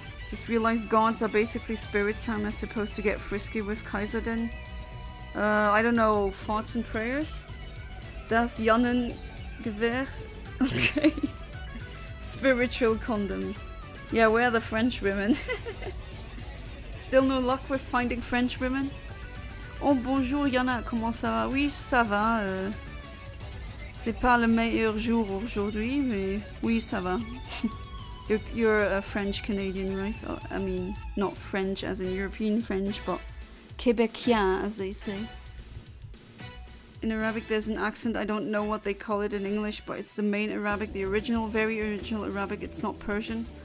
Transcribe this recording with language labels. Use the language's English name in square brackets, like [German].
[English] Just realized gods are basically spirits, so am I supposed to get frisky with Kaiserden? I don't know, thoughts and prayers? Das Jannengewehr? Okay. Spiritual condom. Yeah, where are the French women? Still no luck with finding French women? [French] Oh bonjour Yana, comment ça va? Oui, ça va. C'est pas le meilleur jour aujourd'hui, mais oui, ça va. [English] You're a French Canadian, right? Oh, I mean, not French as in European French, but Québécois, as they say. In Arabic there's an accent, I don't know what they call it in English, but it's the main Arabic, the original, very original Arabic, it's not Persian.